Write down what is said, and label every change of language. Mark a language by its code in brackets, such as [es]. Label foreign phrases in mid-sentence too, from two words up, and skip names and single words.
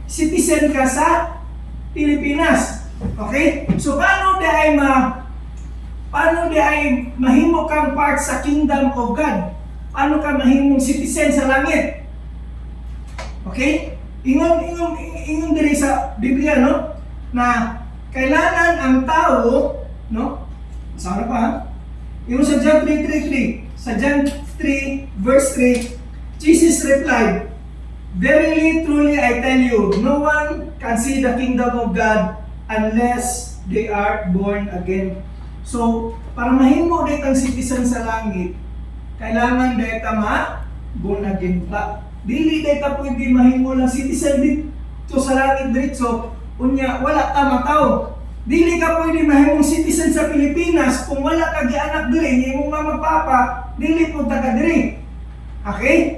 [ceb] Citizen ka sa Pilipinas. Okay? So, paano di ay mahimo kang part sa [en] kingdom of God? [ceb] Paano ka mahimong citizen sa langit? Okay? Ingon diri sa Biblia, no? Na kailangan ang tao, no? Sana pa, ha? Yung sa John 3:3, sa John 3 verse 3, [en] Jesus replied, "Verily, truly, I tell you, no one can see the kingdom of God unless they are born again." So, para mahimo dito ang citizen sa langit, kailangan dito born again pa. Dili dito pwede mahimo lang citizen dito sa langit diretso, unya wala ka mataw. Dili ka pwede mahimong citizen sa Pilipinas kung wala ka gianak diri, imong mama papa, dili po taga diri. Okay?